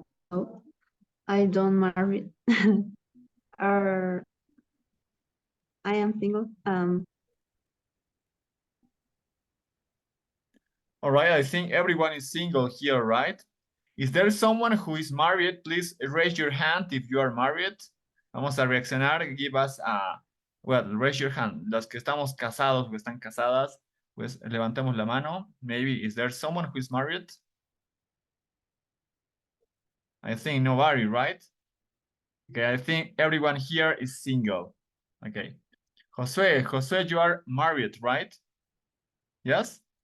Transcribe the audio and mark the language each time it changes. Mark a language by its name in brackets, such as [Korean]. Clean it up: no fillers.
[English] Oh, I don't marry. I am single. All right, I think everyone is single here, right? Is there someone who is married? Please raise your hand if you are married. [Spanish] Vamos a reaccionar. [English] Give us a, well, raise your hand. [Spanish] Los que estamos casados o están casadas, pues levantemos la mano. [English] Maybe, is there someone who is married? I think nobody, right? Okay, I think everyone here is single. Okay. Jose, you are married, right? Yes?